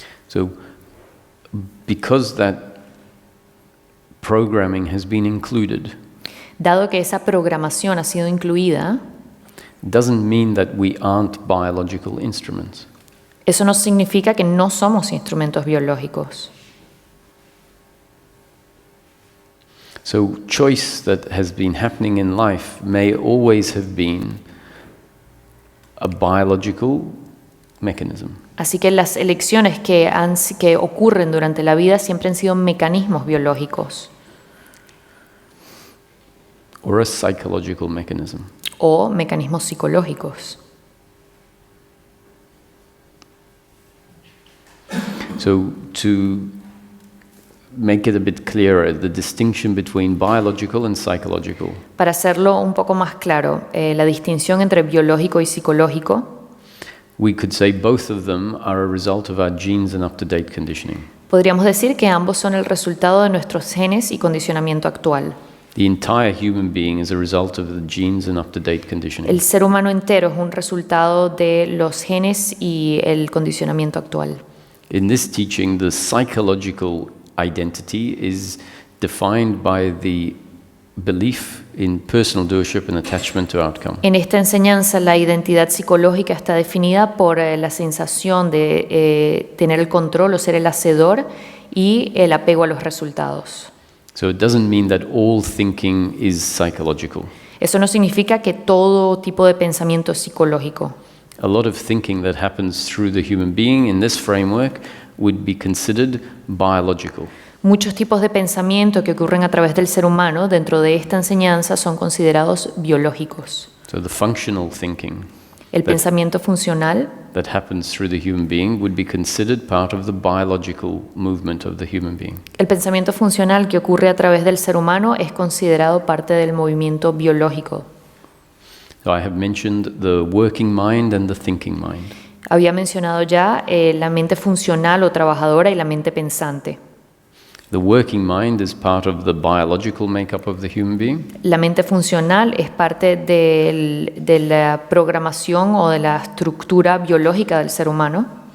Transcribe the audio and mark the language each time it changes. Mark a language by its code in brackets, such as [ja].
[en] So, because that programming has been included, [es] Dado que esa programación ha sido incluida, [en] doesn't mean that we aren't biological instruments. [es] eso no significa que no somos instrumentos biológicos. [en] So, choice that has been happening in life may always have been a biological mechanism. [es] Así que las elecciones que ocurren durante la vida siempre han sido mecanismos biológicos [en] Or a psychological mechanism. [es] o mecanismos psicológicos. [en] So, to make it a bit clearer, the distinction between biological and psychological. [es] Para hacerlo un poco más claro, la distinción entre biológico y psicológico, [en] We could say both of them are a result of our genes and up-to-date conditioning. [es] podríamos decir que ambos son el resultado de nuestros genes y condicionamiento actual. [en] The entire human being is a result of the genes and up-to-date conditioning. [es] El ser humano entero es un resultado de los genes y el condicionamiento actual. [en] In this teaching, the psychological identity is defined by the belief in personal doership and attachment to outcome. [es] En esta enseñanza, la identidad psicológica está definida por la sensación de tener el control o ser el hacedor y el apego a los resultados. [en] So it doesn't mean that all thinking is psychological. [es] Eso no significa que todo tipo de pensamiento es psicológico. [en] A lot of thinking that happens through the human being in this framework would be considered biological. [es] Muchos tipos de pensamiento que ocurren a través del ser humano dentro de esta enseñanza son considerados biológicos. [en] So the functional thinking [es] El pensamiento funcional [en] that happens through the human being would be considered part of the biological movement of the human being. [es] El pensamiento funcional que ocurre a través del ser humano es considerado parte del movimiento biológico. [en] So I have mentioned the working mind and the thinking mind. [es] Había mencionado ya la mente funcional o trabajadora y la mente pensante. [en] The working mind is part of the biological makeup of the human being. [es] La mente funcional es parte de la programación o de la estructura biológica del ser humano.